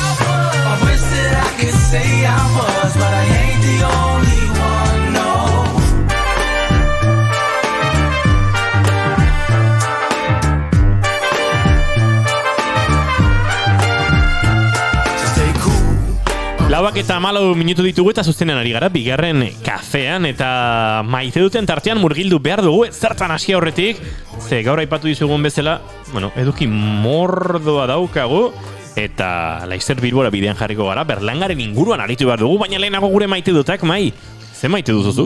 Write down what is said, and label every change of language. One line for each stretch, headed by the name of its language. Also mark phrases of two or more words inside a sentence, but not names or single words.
English: I wish that I could say I was, but I ain't the only one, no. Stay cool.
Basque: 4 eta 14 minutu ditugu eta zuztenean ari gara bigarren kafean eta maite duten tartean murgildu behar dugu zertan hasi aurretik, ze gaur aipatu dizugun bezala, eduki mordoa daukagu eta Laister Bilbora bidean jarriko gara, Berlangaren inguruan aritu behar dugu, baina lehenago gure maite dutak, Mai, ze maite duzuzuk?